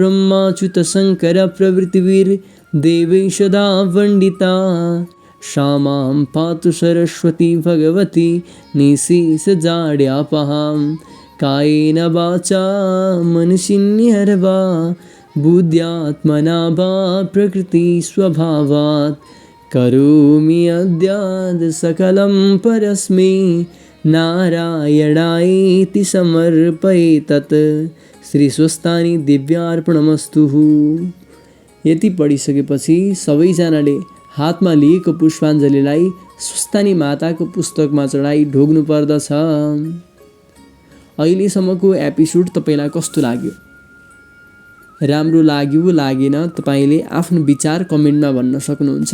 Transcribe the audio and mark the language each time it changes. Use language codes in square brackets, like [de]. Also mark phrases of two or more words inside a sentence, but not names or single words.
[sa] ब्रह्माच्युतशङ्करप्रभृतिभिर्देवैः सदा वण्डिता सा मां पातु सरस्वती भगवती निःशेषजाड्यापहां कायेन वाचा मनसिन्यर्वा बुद्ध्यात्मना वा प्रकृतिस्वभावात् करोमि अद्याद् सकलं परस्मै नारायणायेति समर्पयेतत्। श्री स्वस्थानी दिव्यार्पणमस्तु। [ne] यति पढिसकेपछि सबैजनाले हातमा लिएको पुष्पाञ्जलीलाई स्वस्थानी माताको पुस्तकमा चढाई ढोग्नु पर्दछ। अहिलेसम्मको एपिसोड तपाईँलाई कस्तो लाग्यो? राम्रो लाग्यो लागेन तपाईँले आफ्नो विचार कमेन्टमा भन्न सक्नुहुन्छ।